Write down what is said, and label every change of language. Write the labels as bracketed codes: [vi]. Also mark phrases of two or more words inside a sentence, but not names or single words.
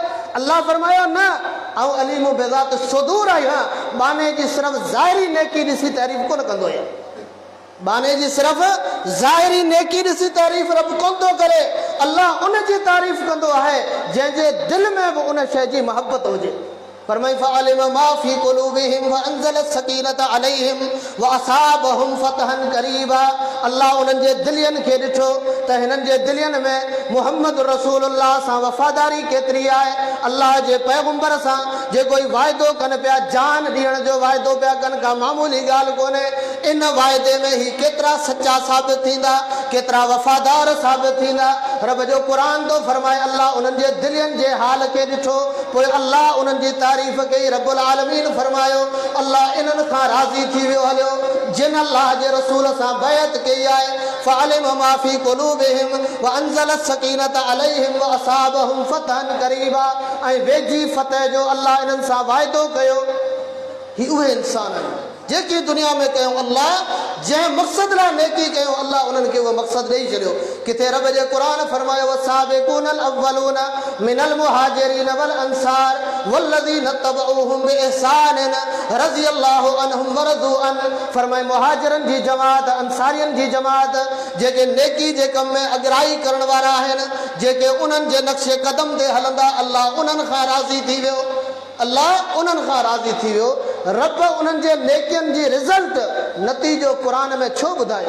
[sd] अल्लाह फरमायो न, ऐं [ar] عليم بذات الصدور [sd] आहियां, बाने जी सिर्फ़ु ज़ाहिरी नेकी ॾिसी तारीफ़ कोन कंदो आहियां। बाने जी सिर्फ़ ज़ाहिरी नेकी ॾिसी तारीफ़ रब कोन थो करे, अल्लाह उन जी तारीफ़ कंदो आहे जंहिंजे दिलि में बि उन शइ जी मोहबत हुजे। [ar] फरमाई فعلم ما في قلوبهم فأنزل السكينة عليهم وأصابهم فتحا قريبا. [sd] अल्लाह उन्हनि जे दिलियनि खे ॾिठो त हिननि जे दिलियनि में मुहम्मद रसूलुल्लाह सां वफ़ादारी केतिरी आहे। अल्लाह जे पैगंबर सां जेको ई वाइदो कनि पिया, जान ॾियण जो वाइदो पिया कनि, का मामूली ॻाल्हि कोन्हे। इन वाइदे में ही केतिरा सचा साबित थींदा, केतिरा वफ़ादार साबित थींदा। रब जो क़ुरान थो फरमाए अल्लाह उन्हनि जे दिलियनि जे हाल खे ॾिठो, पोइ अल्लाह उन्हनि जी तारीफ़ कई। रब्बुल आलमीन फरमायो अल्लाह इन्हनि खां राज़ी थी वियो हलियो जिन अल्लाह जे रसूल सां बैत कई आहे। [ar] فعلم ما في قلوبهم فأنزل السكينة عليهم وأصابهم فتحا قريبا. [sd] ऐं वेझी फतह जो अल्लाह इन्हनि सां वाइदो कयो। ही उहे इंसान आहिनि जेकी दुनिया में कयूं अल्लाह जंहिं मक़सद लाइ नेकी कयो अल्लाह उन्हनि खे उहो मक़सदु ॾेई छॾियो। किथे रब जे क़ुरान फरमायो [ar] والسابقون الأولون من المهاجرين والأنصار والذين اتبعوهم بإحسان رضي الله عنهم ورضوا عن. [sd] फरमाए मुहाजिरनि जी जमात, अंसारियुनि जी जमात जेके नेकी जे कम में अॻिराई करण वारा आहिनि, जेके उन्हनि जे नक्शे क़दम ते हलंदा, अल्लाह उन्हनि खां राज़ी थी वियो। अल्लाह उन्हनि खां राज़ी थी वियो। रब उन्हनि जे नेकियुनि जी रिज़ल्ट नतीजो क़ुरान में छो ॿुधायो?